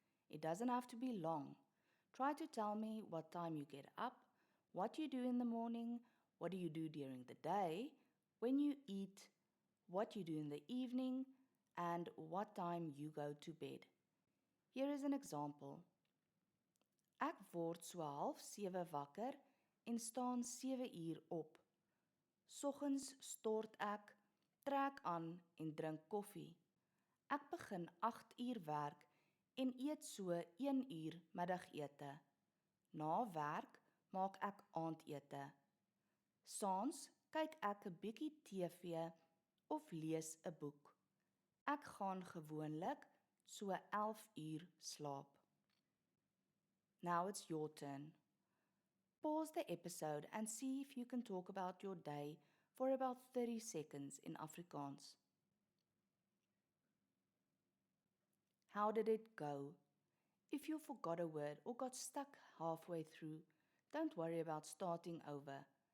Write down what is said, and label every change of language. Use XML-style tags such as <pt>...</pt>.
<en>It doesn't have to be long. Try to tell me what time you get up, what you do in the morning, what do you do during the day, when you eat, what you do in the evening, and what time you go to bed. Here is an example.</en> <af>Ek word so 6:30 wakker en staan 7 uur op. Soggens stort ek, trek aan en drink koffie. Ek begin 8 uur werk en eet so 1 uur middagete. Na werk maak ek aandete. Saans kyk ek 'n bietjie TV of lees 'n boek. Ek gaan gewoonlik so 11 uur slaap.</af> <en>Now it's your turn. Pause the episode and see if you can talk about your day for about 30 seconds in Afrikaans. How did it go? If you forgot a word or got stuck halfway through, don't worry about starting over.</en>